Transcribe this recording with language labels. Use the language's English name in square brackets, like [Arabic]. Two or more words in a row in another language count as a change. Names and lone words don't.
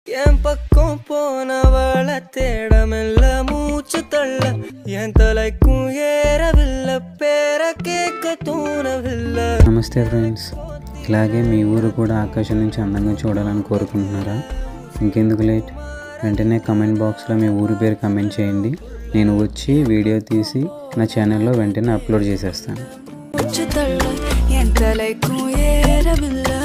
[Tamil] என் பக்கம் போனவள தேடமெல்ல மூச்சு தள்ள என் தலைக்கும் ஏறவில்லை பேர கேட்க தோணவில்லை. [Telugu] నమస్తే ఫ్రెండ్స్, ఇలాగే మీ ఊరు కూడా ఆకాశం నుంచి అందంగా చూడాలని కోరుకుంటున్నారా? ఇంకెందుకు లేట్, వెంటనే కమెంట్ బాక్స్లో మీ ఊరి పేరు కమెంట్ చేయండి. నేను వచ్చి వీడియో తీసి నా ఛానల్లో వెంటనే అప్లోడ్ చేసేస్తాను.